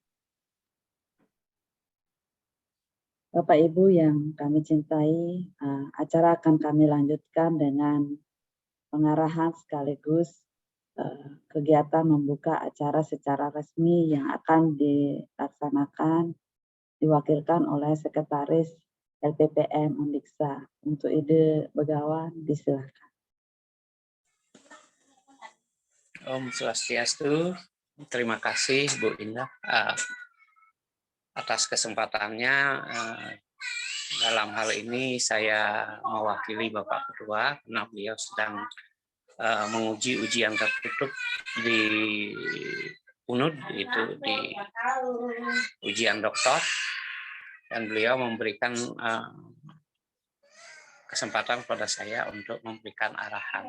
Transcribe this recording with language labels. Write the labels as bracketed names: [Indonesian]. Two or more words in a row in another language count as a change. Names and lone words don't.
[Indonesian] Bapak Ibu yang kami cintai, acara akan kami lanjutkan dengan pengarahan sekaligus kegiatan membuka acara secara resmi yang akan dilaksanakan, diwakilkan oleh Sekretaris LPPM Undiksa. Untuk ide Begawan, disilakan. [Balinese] Om Swastiastu. [Indonesian] Terima kasih Bu Indah atas kesempatannya. Dalam hal ini saya mewakili Bapak Ketua karena beliau sedang menguji ujian tertutup di UNUD itu di ujian doktor, dan beliau memberikan kesempatan kepada saya untuk memberikan arahan.